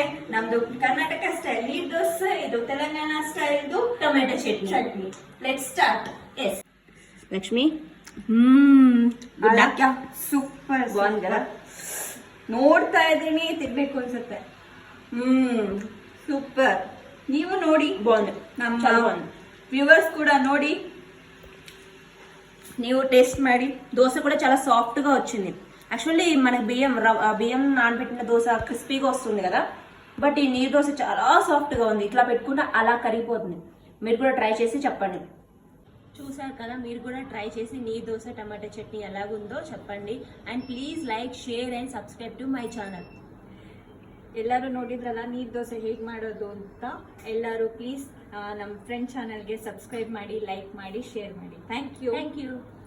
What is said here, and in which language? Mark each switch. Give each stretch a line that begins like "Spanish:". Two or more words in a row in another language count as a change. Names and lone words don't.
Kannada: ನಮ್ದು ಕರ್ನಾಟಕ ಸ್ಟೈಲ್ ನೀರ್ ದೋಸೆ, ಇದು ತೆಲಂಗಾಣ ಸ್ಟೈಲ್ ಟೊಮೆಟೊ ಚಟ್ನಿ.
English: Let start. Yes ಲಕ್ಷ್ಮಿ,
Kannada: ಸೂಪರ್ ನೋಡ್ತಾ ಇದ್ದೀನಿ, ತಿನ್ಬೇಕು ಅನ್ಸುತ್ತೆ. సూపర్. ನೀವು ನೋಡಿ,
Telugu: బాగుంది.
Kannada: ನಮ್ಮ
Telugu: వ్యూవర్స్ కూడా
Kannada: ನೋಡಿ, ನೀವು టేస్ట్ ಮಾಡಿ.
Telugu: దోశ కూడా చాలా సాఫ్ట్ గా వచ్చింది. యాక్చువల్లీ మనకి బియ్యం నానబెట్టిన దోశ క్రిస్పీగా వస్తుంది కదా, బట్ ఈ నీరు దోశ చాలా సాఫ్ట్ గా ఉంది. ఇట్లా పెట్టుకుంటే అలా కరిగిపోతుంది. మీరు కూడా ట్రై చేసి చెప్పండి. చూసారు కదా, మీరు కూడా ట్రై చేసి నీరు దోశ టమాటా చట్నీ ఎలాగుందో చెప్పండి.
English: And please like, share and subscribe to my channel.
Kannada: ಎಲ್ಲರೂ ನೋಡಿದ್ರಲ್ಲ ನೀರ್ ದೋಸೆ ಹೇಗೆ ಮಾಡೋದು ಅಂತ. ಎಲ್ಲರೂ ಪ್ಲೀಸ್ ನಮ್ಮ ಫ್ರೆಂಡ್ ಚಾನಲ್ಗೆ ಸಬ್ಸ್ಕ್ರೈಬ್ ಮಾಡಿ, ಲೈಕ್ ಮಾಡಿ, ಶೇರ್ ಮಾಡಿ.
English: Thank you.